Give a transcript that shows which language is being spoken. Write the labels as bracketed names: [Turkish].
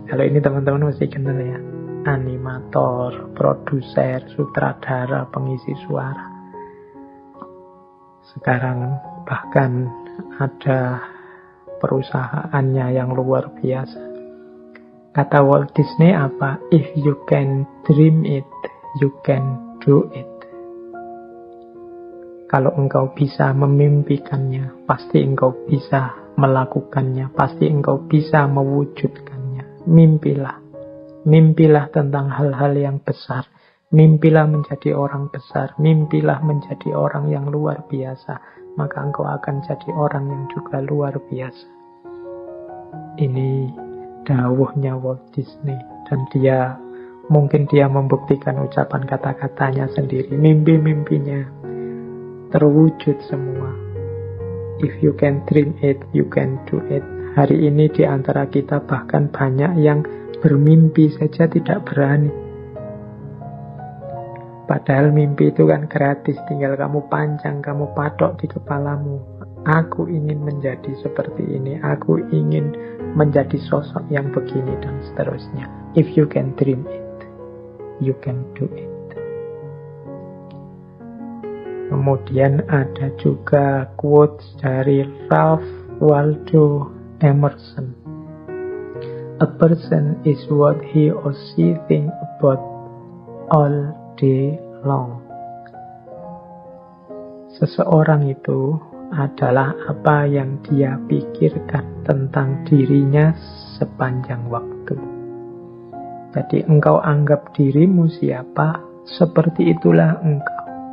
[Indonesian] Kalau ini teman-teman mesti kenal ya. Animator, produser, sutradara, pengisi suara. Sekarang bahkan ada perusahaannya yang luar biasa. Kata Walt Disney apa? [English] If you can dream it, you can do it. [Indonesian] Kalau engkau bisa memimpikannya, pasti engkau bisa melakukannya, pasti engkau bisa mewujudkannya. Mimpilah. Mimpilah tentang hal-hal yang besar. Mimpilah menjadi orang besar. Mimpilah menjadi orang yang luar biasa. Maka engkau akan jadi orang yang juga luar biasa. Ini dawuhnya Walt Disney. Dan mungkin dia membuktikan ucapan kata-katanya sendiri. Mimpi-mimpinya terwujud semua. [English] If you can dream it, you can do it. [Indonesian] Hari ini di antara kita bahkan banyak yang bermimpi saja tidak berani. Padahal mimpi itu kan gratis, tinggal kamu panjang, kamu patok di kepalamu. Aku ingin menjadi seperti ini, aku ingin menjadi sosok yang begini, dan seterusnya. [English] If you can dream it, you can do it. [Indonesian] Kemudian ada juga quotes dari Ralph Waldo Emerson. [English] A person is what he or she think about all day long. [Indonesian] Seseorang itu adalah apa yang dia pikirkan tentang dirinya sepanjang waktu. Jadi engkau anggap dirimu siapa, seperti itulah engkau.